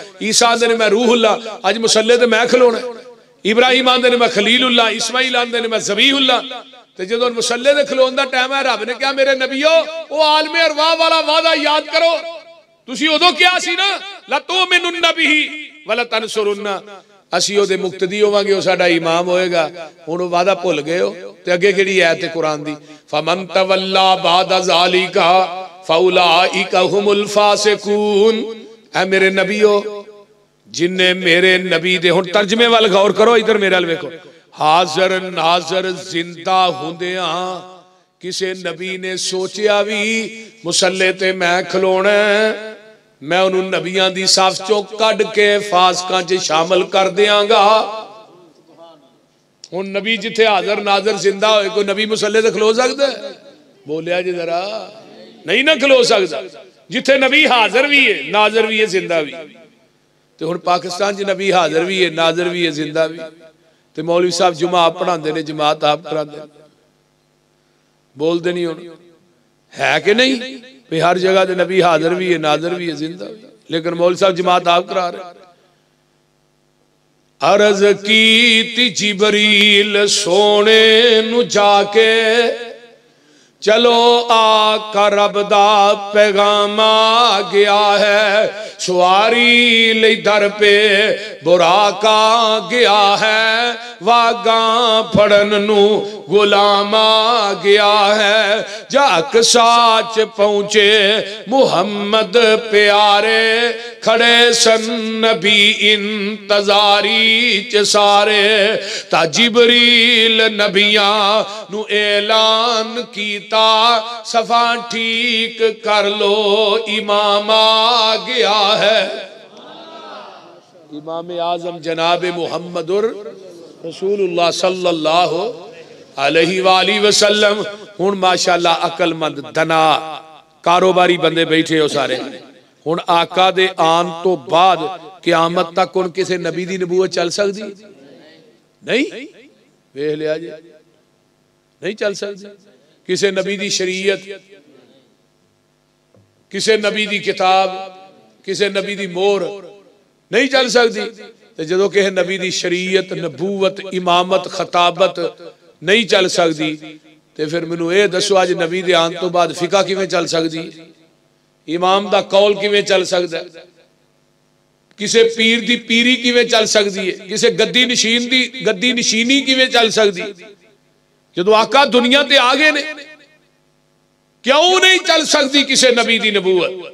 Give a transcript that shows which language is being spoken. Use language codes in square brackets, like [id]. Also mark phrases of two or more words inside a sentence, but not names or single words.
[pa] عیسیٰ آندے نے میں روح اللہ، اج مصلے تے میں کھلونا ہے. ابراہیم آندے نے میں خلیل اللہ، اسماعیل آندے نے میں ذبیح اللہ. تے جدوں مصلے تے کھلون دا ٹائم ہے، رب نے کہا میرے نبیو او عالم ارواح والا وعدہ یاد کرو، تسی اودوں کیا سی نا [ar] لتؤمنن به ولتنصرن, [pa] اسی اودے مقتدی ہوواں گے، او ساڈا امام ہوئے گا. ہن او وعدہ بھل گئے ہو۔ تے اگے کہڑی آیت ہے قرآن دی, [ar] فمن تولى بعد ذلك فأولئك هم الفاسقون. [pa] اے میرے نبیو جنہے میرے نبی دے، ہن ترجمے وال غور کرو، ادھر میرے وال ویکھو، حاضر ناظر زندہ ہندیاں کسے نبی نے سوچیا بھی مصلے تے میں کھلونا، میں انہوں نے نبیاں دی صف چوں کڈھ کے فاسقاں چ شامل کر دیاں گا. ہن نبی جتھے حاضر ناظر زندہ ہوئے، کوئی نبی مصلے تے کھلو سکدا ہے? بولیا جی ذرا، نہیں نا کھلو سکدا. جتھے نبی حاضر بھی ہے ناظر بھی ہے زندہ بھی، تو ہن پاکستان چ نبی حاضر بھی ہے ناظر بھی ہے زندہ بھی، تو مولوی صاحب جمعہ آپ پڑھاتے نے، جماعت آپ کراتے، بولتے نہیں ہن ہے کہ نہیں بھی ہر جگہ تے نبی حاضر بھی ہے ناظر بھی ہے زندہ بھی، لیکن مولوی صاحب جماعت آپ کرا رہے. عرض کی جبریل سونے نوں جاکے، چلو آقا رب دا پیغام آ گیا ہے، سواری لے در پہ براکا گیا ہے، واگا پھڑن نوں غلام آ گیا ہے. جاک ساچ پہنچے محمد پیارے، کھڑے سن نبی انتظاری چ سارے، تا جبریل نبیاں نوں اعلان کیتا, صفا ٹھیک کر لو امام آ گیا ہے. امام اعظم جناب [ar] محمد رسول الله صلى الله عليه وآله وسلم. [pa] ہن ماشاءاللہ عقلمند دانا کاروباری بندے بیٹھے ہو سارے. ہن آقا دے آن تو بعد قیامت تک ہن کسی نبی دی نبوت چل سکدی نہیں? ویکھ لیا جی، نہیں چل سکدی. کسی نبی دی شریعت، کسی نبی دی کتاب, کسی نبی دی مہر نہیں چل سکتی. تو جو کسی نبی دی شریعت نبوت امامت خطابت نہیں چل سکتی، تو پھر مینوں یہ دسو اج نبی دے آن تو بعد فقہ کیویں چل سکتی، امام دا قول کیویں چل سکتا، کسی پیر دی پیری کیویں چل سکتی ہے، کسی گدی نشین دی گدی نشینی کیویں چل سکتی. جو آقا دنیا تے آ گئے نے، کیوں نہیں چل سکتی کسی نبی دی نبوت?